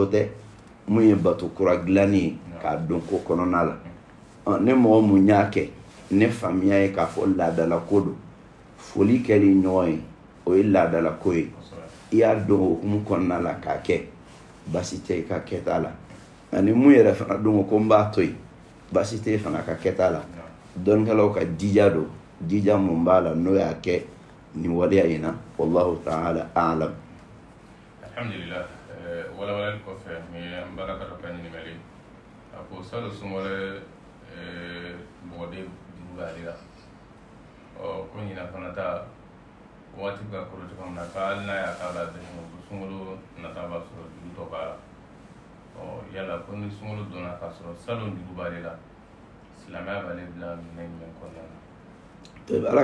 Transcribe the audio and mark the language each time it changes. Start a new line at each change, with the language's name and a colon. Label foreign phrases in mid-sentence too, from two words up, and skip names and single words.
Bambara: tɛ mun ye bato kura dilanni ye k'a don ko kɔnɔna la ne mɔgɔ mun y'a kɛ ne faamuya ye k'a fɔ laadala ko don foli kɛli ɲɔgɔn ye o ye laadala ko ye i y'a dɔn hukumu kɔnɔna la k'a kɛ baasi tɛ i ka kɛta la ani mun yɛrɛ fana dɔn ko n b'a to yen baasi tɛ fana ka kɛta la dɔnnikɛlaw ka jija don jija mun b'a la n'o y'a kɛ nin waleya in na
Arabic: والله تعالى أعلم.
Bambara: Alhamdulillah walawalali kɔfɛ ni an bala ka dɔ ka ɲininkali a ko salon sunkalo mɔgɔden duuru b'ale la ko ɲina fana ta waati ka kɔrɔ cogo min na k'ale n'a y'a k'a la sunkalo nata b'a sɔrɔ juru tɔ b'a la yala ko ni sunkalo donna k'a sɔrɔ salon duuru b'ale la silamɛya b'ale bila minɛn jumɛn kɔnɔna na.